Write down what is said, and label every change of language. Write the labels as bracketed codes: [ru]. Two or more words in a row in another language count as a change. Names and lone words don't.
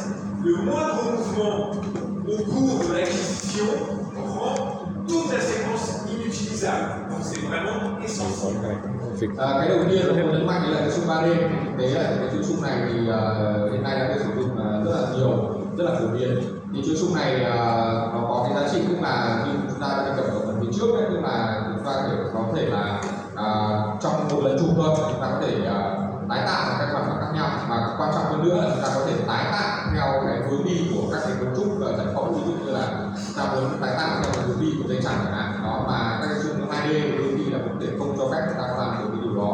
[fr] Le moindre mouvement au cours de l'acquisition rend toute la séquence inutilisable. Donc c'est vraiment essentiel. [vi] Cái đầu tiên tôi muốn nhấn mạnh là cái xung 3D. Đấy là cái chuỗi xung này thì hiện nay đã được sử dụng rất là nhiều, rất là phổ biến. Thì chuỗi xung này nó có cái giá trị tức là như chúng ta đã đề cập ở phần phía trước ấy, tức là chúng ta có thể là trong một lần chụp thôi chúng ta có thể tái tạo các khoản khác nhau, mà quan trọng hơn nữa là chúng ta có thể tái tạo theo cái hướng đi của các cái cấu trúc giải phẫu, ví dụ như là chúng ta muốn tái tạo theo cái hướng đi của dây chằng chẳng hạn đó, mà các cái xung 2D đôi khi là vấn đề không cho phép chúng ta làm được cái điều đó.